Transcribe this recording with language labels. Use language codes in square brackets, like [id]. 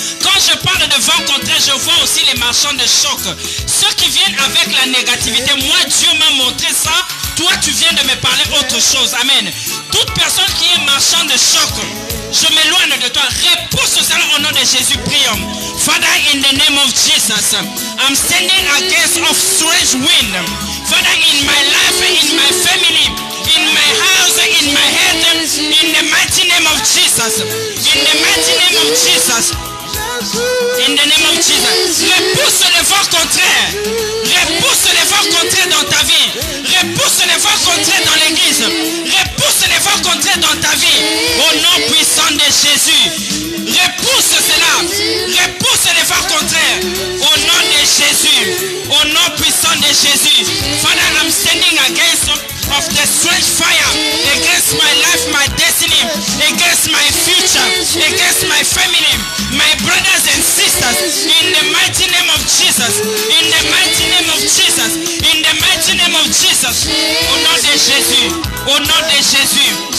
[fr] Quand je parle de vent contraire, je vois aussi les marchands de choc. Ceux qui viennent avec la négativité, moi Dieu m'a montré ça, toi tu viens de me parler autre chose. Amen. Toute personne qui est marchand de choc, je m'éloigne de toi. Repousse cela au nom de Jésus, prions. [en] Father, in the name of Jesus, I'm standing against of strange wind. Father, in my life, in my family, in my house, in my head, in the mighty name of Jesus. In the mighty name of Jesus. In the name of Jesus. [fr] Repousse les vents contraires. Repousse les vents contraires dans ta vie. Repousse les vents contraires dans l'église. Repousse les vents contraires dans ta vie. Au nom puissant de Jésus. Repousse cela. Repousse les vents contraires. Au nom de Jésus. Au nom puissant de Jésus. [en] Father, I'm standing against of the strange fire against my life, my destiny, against my future, against my family, my brothers and sisters, in the mighty name of Jesus, in the mighty name of Jesus, in the mighty name of Jesus, [fr] au nom de Jésus, au nom de Jésus.